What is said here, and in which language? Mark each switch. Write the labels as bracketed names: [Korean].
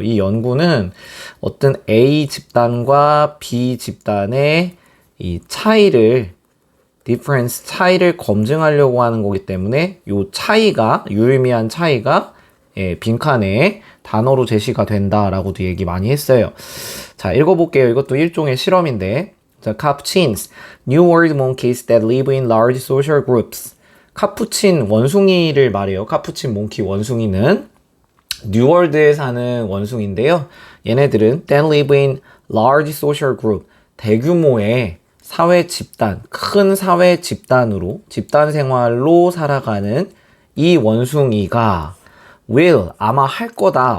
[Korean] 이 연구는 어떤 A 집단과 B 집단의 이 차이를 difference 차이를 검증하려고 하는 거기 때문에 요 차이가 유의미한 차이가 빈칸에 단어로 제시가 된다라고도 얘기 많이 했어요. 자, 읽어볼게요. 이것도 일종의 실험인데, 자, [English] capuchins, New World monkeys that live in large social groups. [Korean] 카푸친 원숭이를 말해요. 카푸친 몽키 원숭이는 뉴월드에 사는 원숭이인데요. 얘네들은 [English] that live in large social group, [Korean] 대규모의 사회 집단, 큰 사회 집단으로, 집단 생활로 살아가는 이 원숭이가 [English] will, [Korean] 아마 할 거다.